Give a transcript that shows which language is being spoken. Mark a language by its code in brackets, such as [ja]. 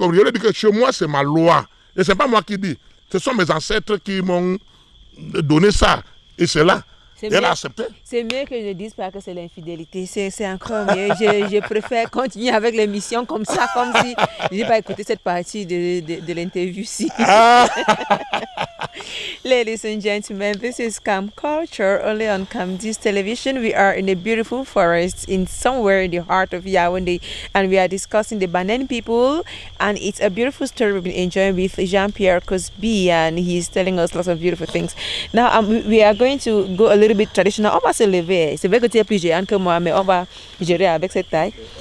[fr] Je lui ai dit que chez moi, c'est ma loi. Et ce n'est pas moi qui dis. Ce sont mes ancêtres qui m'ont donné ça. Et c'est là. Elle a accepté. C'est mieux que je ne dise pas que c'est l'infidélité. C'est encore mieux. Je préfère continuer avec l'émission comme ça, comme si je n'ai pas écouté cette partie de l'interview-ci. [en] Ladies and gentlemen, this is Camp Culture only on Camdis Television. We are in a beautiful forest in somewhere in the heart of Yaoundé, and we are discussing the Banen people. And it's a beautiful story we've been enjoying with Jean-Pierre Cosby, and he's telling us lots of beautiful things. Now, we are going to go a little bit traditional. [fr] On va se lever. C'est vrai que tu es plus géant que moi, mais on va gérer avec cette taille.